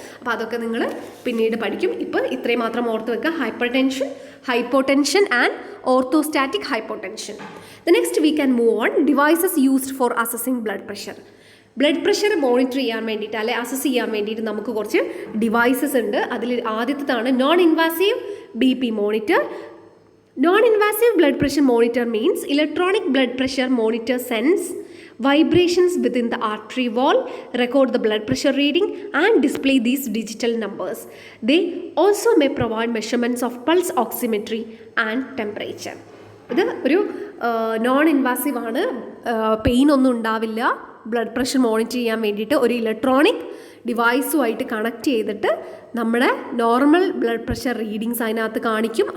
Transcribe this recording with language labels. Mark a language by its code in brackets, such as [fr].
[ml] അപ്പോൾ അതൊക്കെ നിങ്ങൾ പിന്നീട് പഠിക്കും. ഇപ്പോൾ ഇത്രയും മാത്രം ഓർത്ത് വെക്കുക: hyper tension, hypotension and orthostatic hypotension. [en] The next we can move on devices used for assessing blood pressure. [ml] Blood pressure monitor ചെയ്യാൻ വേണ്ടിയിട്ട് അല്ലെ അസസ് ചെയ്യാൻ വേണ്ടിയിട്ട് നമുക്ക് കുറച്ച് ഡിവൈസസ് ഉണ്ട്. അതിൽ ആദ്യത്തേതാണ് non invasive BP monitor. [en] Non invasive blood pressure monitor means electronic blood pressure monitor sense vibrations within the artery wall, record the blood pressure reading and display these digital numbers. They also may provide measurements of pulse oximetry and temperature. [ml] ഇത് ഒരു non invasive ആണ്, pain ഒന്നും ഉണ്ടാവില്ല. Blood pressure monitor ചെയ്യാൻ വേണ്ടിയിട്ട് ഒരു electronic ഡിവൈസുമായിട്ട് connect ചെയ്തിട്ട് നമ്മുടെ നോർമൽ ബ്ലഡ് പ്രഷർ റീഡിങ്സ് അതിനകത്ത് കാണിക്കും.